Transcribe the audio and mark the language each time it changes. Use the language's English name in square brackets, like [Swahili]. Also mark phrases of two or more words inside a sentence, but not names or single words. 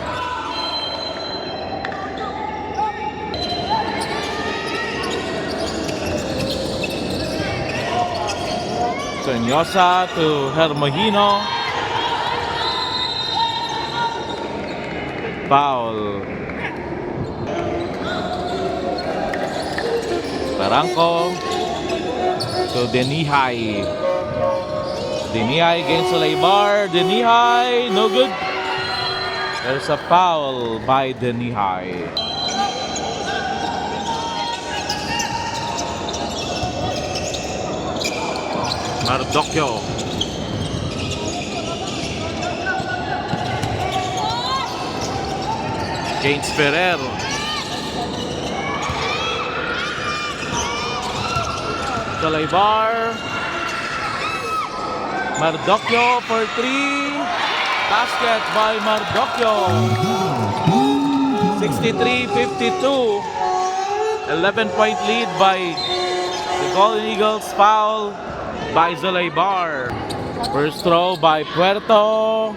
[English] Sunyosa to Hermohino. Foul. Barangco to Denihay. Denihai against Solaybar. Denihai, no good. There's a foul by Denihai. Mardocchio. James Ferrer. Solaybar. Mardocchio for 3. Basket by Mardocchio. 63-52. 11-point lead by the Golden Eagles. Foul by Solaybar. First throw by Puerto.